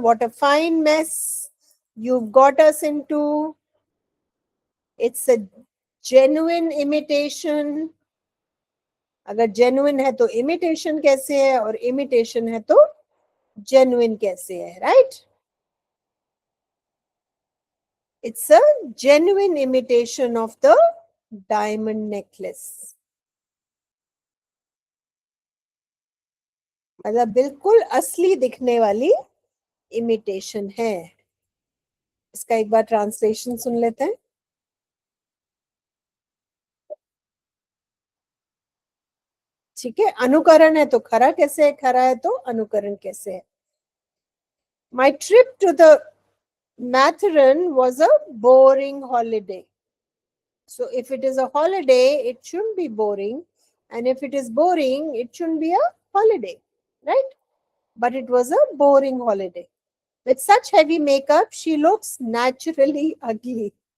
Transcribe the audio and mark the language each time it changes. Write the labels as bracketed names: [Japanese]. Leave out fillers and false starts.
[English] What a fine mess you've got us into. It's a genuine imitation. [Hindi] अगर genuine है तो imitation कैसे है, और imitation है तो genuine कैसे है, right? [English] It's a genuine imitation of the diamond necklace. [Hindi] मतलब बिल्कुल असली दिखने वाली इमिटेशन है। इसका एक बार ट्रांसलेशन सुन लेते हैं। ठीक है, अनुकरण है तो खरा कैसे है, खरा है तो अनुकरण कैसे है। [English] My trip to the Matharan was a boring holiday. So if it is a holiday, it shouldn't be boring. And if it is boring, it shouldn't be a holiday, right? But it was a boring holiday. With such heavy makeup, she looks naturally ugly.